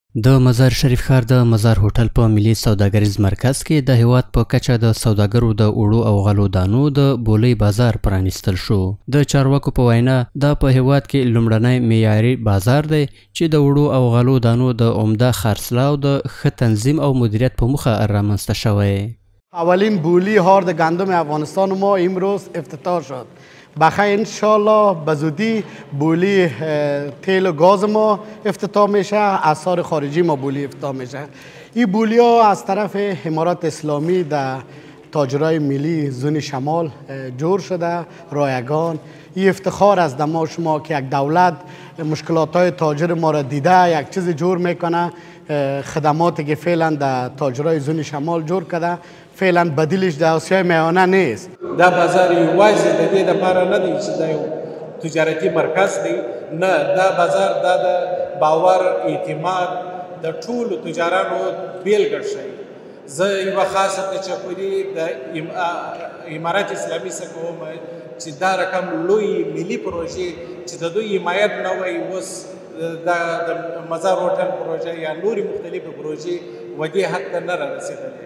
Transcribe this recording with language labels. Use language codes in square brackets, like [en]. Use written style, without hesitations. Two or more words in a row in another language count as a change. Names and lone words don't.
[ps] د مزار شریف ښار د مزار هوټل په ملي سوداګریز مرکز کې د هیواد په کچه د سوداګرو د اوړو او غلو دانو د بولۍ بازار پرانیستل شو. د چارواکو په وینا دا په هیواد کې لومړنی معیاري بازار دی چې د اوړو او غلو دانو د عمده خرڅلاو د ښه تنظیم او مدیریت په موخه رامنځته شوی. [fa] اولین بولی هارد گندم افغانستان ما امروز افتتاح شد. بخیر انشالله به زودی بولی تیل و گاز ما افتتاح میشه، اسعار خارجی ما بولی افتتاح میشه. این بولی ها از طرف امارات اسلامی در تاجرای ملی زون شمال جور شده. رایگان این افتخار از دما شما که یک دولت مشکلات های تاجر ما را دیده یک چیز جور میکنه، خدماتی که فعلا در تاجرای زون شمال جور کرده فعلا بدیلش در آسیای میانه نیست. [ps] دا بازار یوازې د دې لپاره نه دی چې دا یو تجارتي مرکز دی، نه، دا بازار دا د باور اعتماد د ټولو تجارانو بیلګه ښیي. زه یوه خاصه تشکري د امارت اسلامي څخه کوم چې دا رقم لوی ملي پروژې چې د دوی حمایت نه وای اوس د مزار هوټل پروژه یا نورې مختلفې پروژې ودې حد ته نه رارسېدلې.